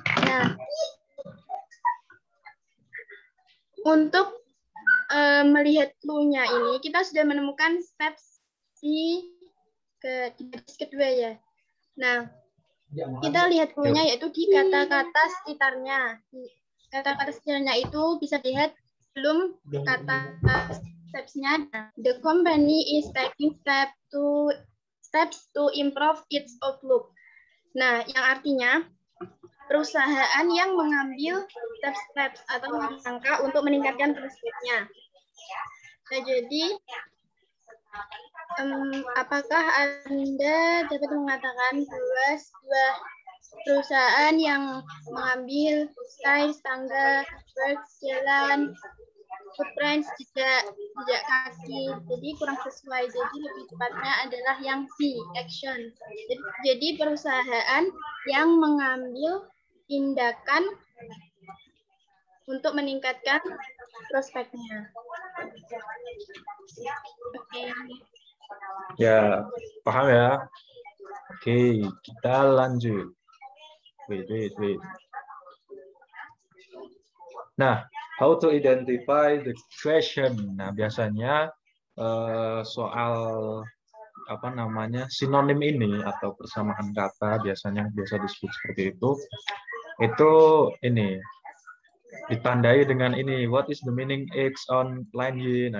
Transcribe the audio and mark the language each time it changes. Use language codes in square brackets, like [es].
[id] Nah, untuk melihat clue-nya ini, kita sudah menemukan steps di baris kedua ya. Nah, kita lihat clue-nya yaitu di kata-kata sekitarnya. Kata-kata sekitarnya itu bisa dilihat sebelum kata steps-nya. [en] The company is taking steps to improve its outlook. [id] Nah, yang artinya perusahaan yang mengambil steps atau langkah untuk meningkatkan prospeknya. Nah, jadi apakah Anda dapat mengatakan bahwa sebuah perusahaan yang mengambil stairs, tangga, jalan footprints, jejak kaki. Jadi kurang sesuai. Jadi lebih tepatnya adalah yang C, action. Jadi perusahaan yang mengambil tindakan untuk meningkatkan prospeknya. Oke. Ya, paham ya? Oke, kita lanjut. [en] Wait. [id] Nah, [en] how to identify the question. [id] Nah, biasanya soal apa namanya sinonim ini atau persamaan kata biasanya biasa disebut seperti itu ini ditandai dengan ini, [en] what is the meaning X on line Y.